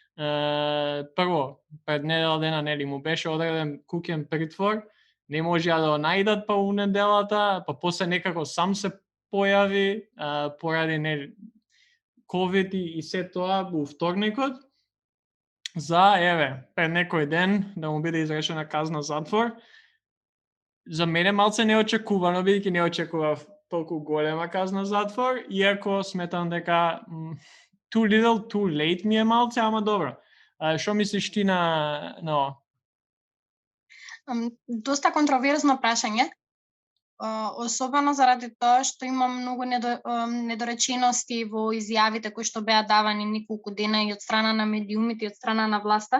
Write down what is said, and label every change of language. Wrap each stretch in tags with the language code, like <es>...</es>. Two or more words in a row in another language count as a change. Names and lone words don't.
<mk>Прво, пред недела дена, нели, му беше одреден куќен притвор, не можеа да го најдат па у неделата, па после некако сам се појави, поради, нели, COVID и се тоа во вторникот, за, пред некој ден да му биде изрешена казна затвор. За мене малце неочекувано, бидејќи не очекував толку голема казна затвор, иако сметам дека</mk> <en>too little, too late</en> <mk>ми е малце, ама добро. Што мислиш ти на ова? Доста контроверзно прашање, особено заради тоа што има многу недоречености во изјавите кои што беа давани неколку дена и од страна на медиумите и од страна на власта.</mk>